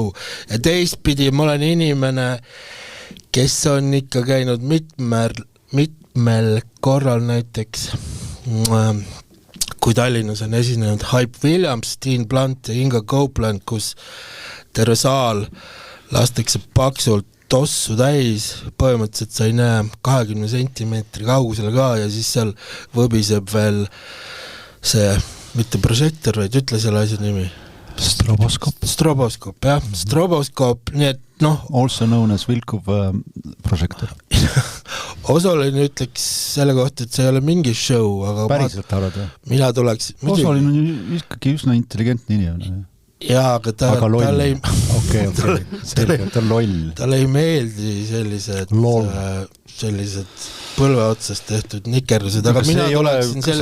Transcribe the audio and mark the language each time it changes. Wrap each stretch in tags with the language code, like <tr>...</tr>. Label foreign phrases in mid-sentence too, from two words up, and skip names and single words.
<et>Ja teistpidi ma olen inimene, kes on ikka käinud mitmel korral näiteks, kui Tallinnas on esinenud Hype Williams, Dean Blunt ja Inga Copeland, kus terve saal lastakse paksult tossu täis, põhimõtteliselt sa ei näe 20 sentimeetri kaugusele ka ja siis seal võbiseb veel see, mitte prožektor, vaid ütle selle asja nimi. Stroboskop, jah. Stroboskop, nii et</et> <en>Also known as</en> <et>Vilkuv prožektor. Osolin ütleks selle kohta, et see ei ole mingi show, aga päriselt arvad või? Mina tuleks... Osolin on ikkagi üsna intelligentne inimene. Jaa, aga tal ei... Okei, selge, ta on loll. Tal ei meeldi sellised põlve otsast tehtud nikerdused, aga mina tuleksin sellest...</et>